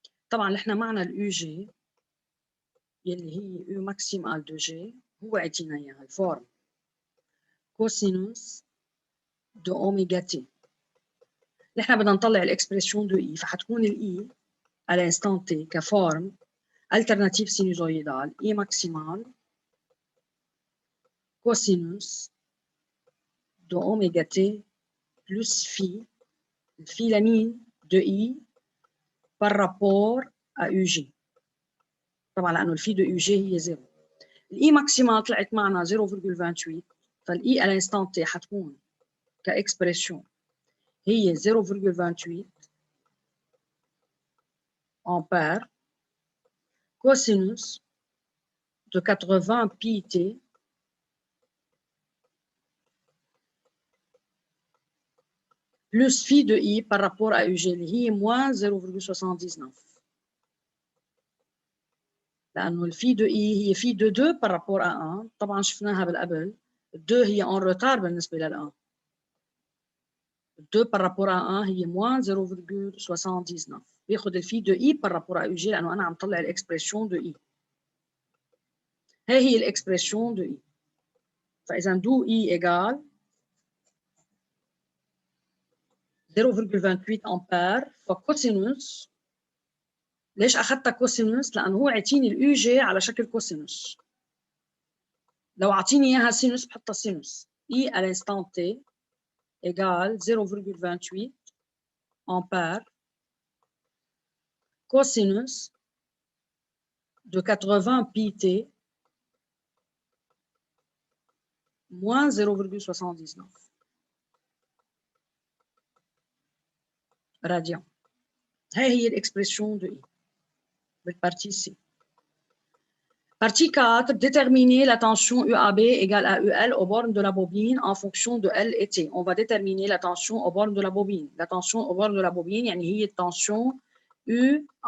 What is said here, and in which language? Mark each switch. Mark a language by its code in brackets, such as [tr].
[ar] طبعا نحن معنا اليو جي يلي هي يو ماكسيمال دو جي. هو عطينا اياها الفورم كوسينوس دو اوميغا تي. نحن بدنا نطلع الاكسبريسيون دو اي. فحتكون الاي [fr] à l'instant t كفورم alternative sinusoïdale I maximal cosinus de oméga t plus phi, phi la mine de I par rapport à UG. [ar] طبعا لأنه الفي de UG هي 0. الإي ماكسيمال طلعت معنا 0.28. فالإي [fr] à l'instant t حتكون كإكسبريسيون هي 0.28 ampère cosinus de 80 pi t plus phi de I par rapport à UG اللي هي moins 0.79. [ar] لأنه الفي دو إي هي في دو 2 [fr] par rapport à 1. [ar] طبعا شفناها بالقبل. 2 هي [fr] en retard [ar] بالنسبة لل1. [fr] 2 par rapport à 1 هي moins 0.79. [ar] بياخذ الفي دو إي [fr] par rapport à UG [ar] لأنه أنا عم طلع الإكسبريسيون دو إي. هي الإكسبريسيون دو إي. فإذا دو إي إيجال 0.28 أمبير فكوسينوس. ليش أخذتها كوسينوس؟ لأنه هو عطيني اليو جي على شكل كوسينوس. لو عطيني إياها سينوس بحطها سينوس. [fr] إي à l'instant t égale 0.28 ampère cosinus de 80 pi t moins 0.79 radian. [ar] هي الإكسبريسيون دو إي بالبارتي سي. [fr] Partie 4, déterminer la tension UAB égale à UL aux bornes de la bobine en fonction de L et T. On va déterminer la tension aux bornes de la bobine. La tension aux bornes de la bobine, [ar] يعني هي التنشن UAB.